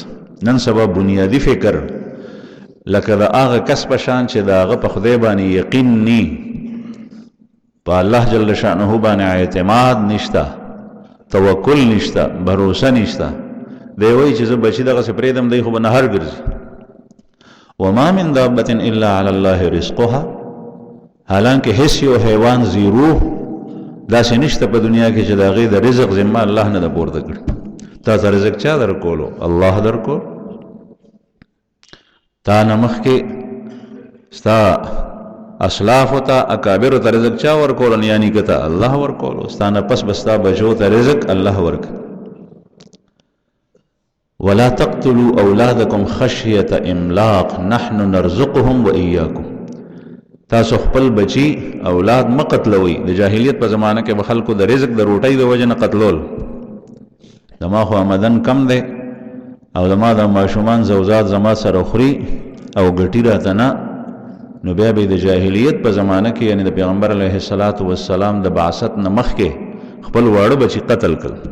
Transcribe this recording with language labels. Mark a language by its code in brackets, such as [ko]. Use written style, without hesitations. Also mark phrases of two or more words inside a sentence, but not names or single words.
[ps] نن سبا بنیادي فکر لکه د هغه کس په شان چې د هغه په خدای باندې یقین نی، په [ar] الله جل شانه [ps] باندې اعتماد نشته، توکل نشته، بروسه نشته. دی وایي چې زه بچي دغسې پرېږدم دی خو به نهر ګرځي. [ar] وما من دابة الا علی الله رزقها، [ps] حالانکه هیڅ یو حیوان زیرو داسې نشته په دنیا کې چې د هغې د رزق ذمه الله نه ده پورته کړي. تا ته رزق چا درکولو؟ الله درکول. تا نه مخکې ستا اسلافو ته اکابرو ته رزق چا ورکولو؟ یعنی که ته الله ورکولو. ستا نه پس به ستا بچو ته رزق الله ورکړي. [ar] ولا تقتلوا اولادکم خشیة املاق نحن نرزقهم وإیاکم. [ps] تاسو خپل بچی اولاد مه قتلوئ. د جاهلیت په زمانه کې به خلکو د رزق د روټۍ د وجې نه قتلول. زما خو آمدن کم دی او زما د ماشومان زوزات زما سره خوري او ګټي راته نه، نو بیا به د جاهلیت په زمانه کې یعنی د پیغمبر [ar] علیه الصلاة والسلام [ps] د بعثت نه مخکې خپل واړه بچي قتل کړل.